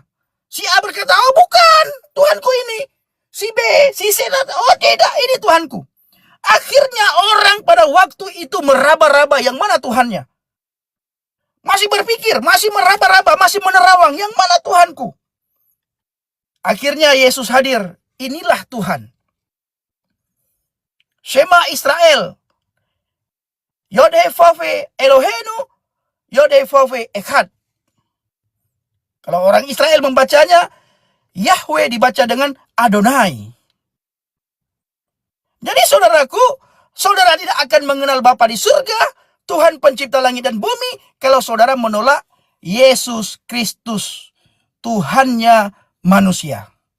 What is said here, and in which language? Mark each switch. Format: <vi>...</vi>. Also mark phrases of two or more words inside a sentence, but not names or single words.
<id>Si A berkata, oh bukan, Tuhanku ini. Si B, si C, oh tidak, ini Tuhanku. Akhirnya orang pada waktu itu meraba-raba yang mana Tuhannya. Masih berpikir, masih meraba-raba, masih menerawang, yang mana Tuhanku. Akhirnya Yesus hadir, inilah Tuhan.</id> <he>שמע ישראל. יהוה אלוהינו, יהוה אחד.</he> <id>Kalau orang Israel membacanya, Yahweh dibaca dengan Adonai. Jadi saudaraku, saudara tidak akan mengenal Bapa di surga, Tuhan pencipta langit dan bumi, kalau saudara menolak Yesus Kristus, Tuhannya manusia.</id>